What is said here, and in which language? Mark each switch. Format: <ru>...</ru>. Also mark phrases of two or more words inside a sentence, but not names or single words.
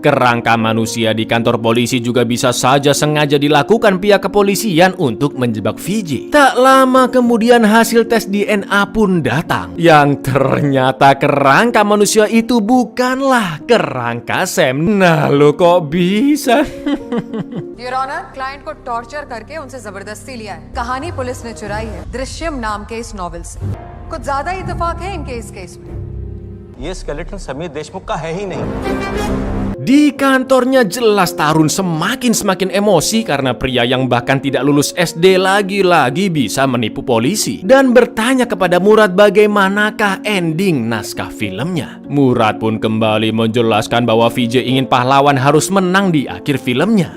<id>Kerangka manusia di kantor polisi juga bisa saja sengaja dilakukan pihak kepolisian untuk menjebak VJ. Tak lama kemudian hasil tes DNA pun datang, yang ternyata kerangka manusia itu bukanlah kerangka Sam. Nah lo kok bisa?</id> <en>Your Honor,</en> <hi>क्लाइंट को टॉर्चर करके उनसे जबरदस्ती लिया है। कहानी पुलिस ने चुराई है दृश्यम नाम के इस नॉवेल से। कुछ ज्यादा इत्तेफाक है इनके इस केस में। ये स्केलेटन समीर देशमुख का है ही नहीं।</hi> <id>Di kantornya jelas Tarun semakin emosi karena pria yang bahkan tidak lulus SD lagi-lagi bisa menipu polisi, dan bertanya kepada Murad bagaimanakah ending naskah filmnya. Murad pun kembali menjelaskan bahwa VJ ingin pahlawan harus menang di akhir filmnya.</id>